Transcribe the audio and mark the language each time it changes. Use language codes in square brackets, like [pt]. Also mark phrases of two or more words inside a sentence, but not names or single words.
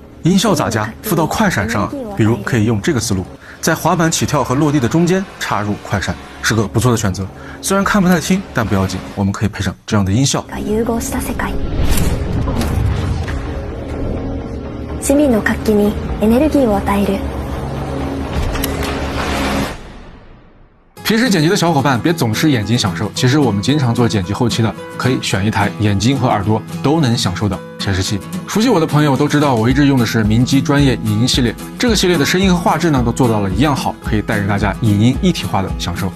[zh] 音效咋加？附到快闪上，比如可以用这个思路，在滑板起跳和落地的中间插入快闪，是个不错的选择。虽然看不太清，但不要紧，我们可以配上这样的音效。 [ja] 市民の活気にエネルギーを与える。 [zh] 平时剪辑的小伙伴别总是眼睛享受，其实我们经常做剪辑后期的，可以选一台眼睛和耳朵都能享受的显示器。熟悉我的朋友都知道，我一直用的是明基专业影音系列，这个系列的声音和画质呢都做到了一样好，可以带给大家影音一体化的享受。